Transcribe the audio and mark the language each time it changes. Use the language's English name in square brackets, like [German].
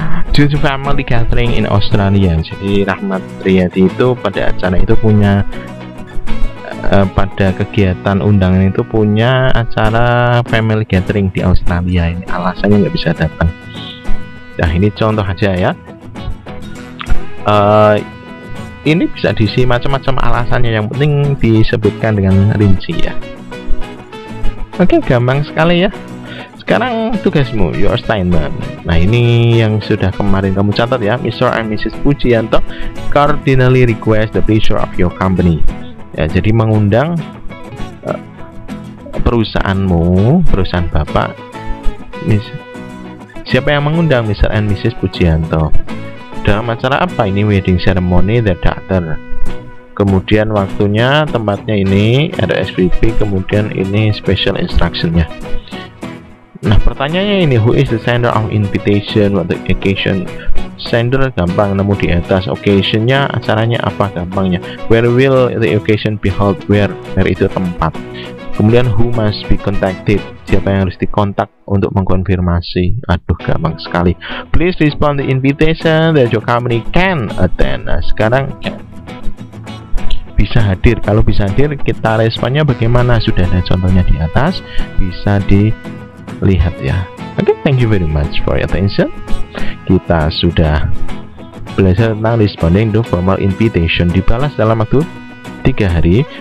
[English] Due to family gathering in Australia. [Indonesian] Jadi Rahmat Riyadi itu pada acara itu punya pada kegiatan undangan itu punya acara family gathering di Australia. Ini alasannya nggak bisa datang. Nah, ini contoh aja ya. Ini bisa diisi macam-macam alasannya, yang penting disebutkan dengan rinci ya. Oke, gampang sekali ya. Sekarang tugasmu, your assignment. Nah, ini yang sudah kemarin kamu catat ya. [English] Mr. and Mrs. Pujianto cordially request the pleasure of your company. [Indonesian] Ya, jadi mengundang perusahaanmu, perusahaan bapak. Siapa yang mengundang? Mr. and Mrs. Pujianto. Dalam acara apa? [English] Ini wedding ceremony the daughter. [Indonesian] Kemudian waktunya, tempatnya ini ada SVP. Kemudian ini special instructionnya. Nah, pertanyaannya ini, who is the sender of invitation, what the occasion? Sender gampang, nemu di atas. Occasionnya, acaranya apa, gampangnya. [English] Where will the occasion be held? Where itu tempat. [Indonesian] Kemudian who must be contacted, siapa yang harus dikontak untuk mengkonfirmasi. Aduh, gampang sekali. [English] Please respond the invitation that your company can attend. [Indonesian] Nah, sekarang bisa hadir. Kalau bisa hadir, kita responnya bagaimana? Sudah ada contohnya di atas, bisa dilihat ya. [English] Oke, thank you very much for your attention. [Indonesian] Kita sudah belajar tentang responding to formal invitation. Dibalas dalam waktu 3 hari.